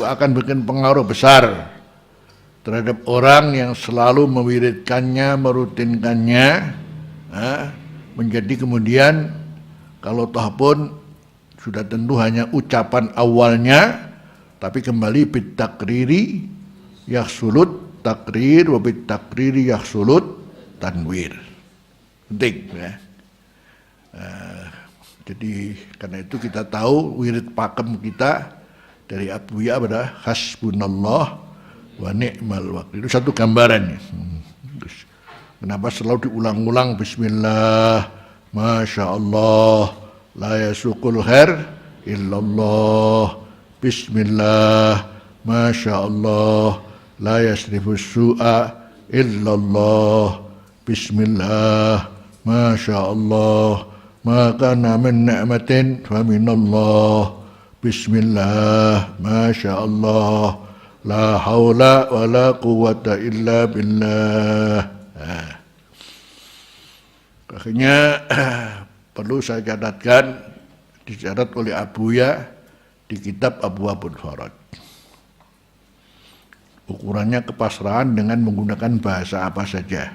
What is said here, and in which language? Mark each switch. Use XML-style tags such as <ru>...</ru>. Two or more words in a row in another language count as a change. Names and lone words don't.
<id>akan bikin pengaruh besar terhadap orang yang selalu mewiridkannya, merutinkannya, menjadi kemudian kalau toh pun sudah tentu hanya ucapan awalnya, tapi kembali</id> <ar>بالتكرير يحصل التقرير وبالتكرير يحصل التنوير.</ar> <id>Penting ya. Jadi karena itu kita tahu wirid pakem kita dari Abuya pada</id> <ar>حسبنا الله ونعم الوكيل.</ar> <id>Itu satu gambaran. Kenapa selalu diulang-ulang</id> <ar>بسم الله ما شاء الله لا يسوق الخير إلا الله بسم الله ما شاء الله لا يصرف السوء إلا الله بسم الله ما شاء الله ما كان من نعمة فمن الله بسم الله ما شاء الله, لا حول ولا قوة إلا بالله.</ar> <id>Akhirnya perlu saya catatkan, dicatat oleh Abuya di kitab Abwaabul Faraj. Ukurannya kepasrahan dengan menggunakan bahasa apa saja.</id>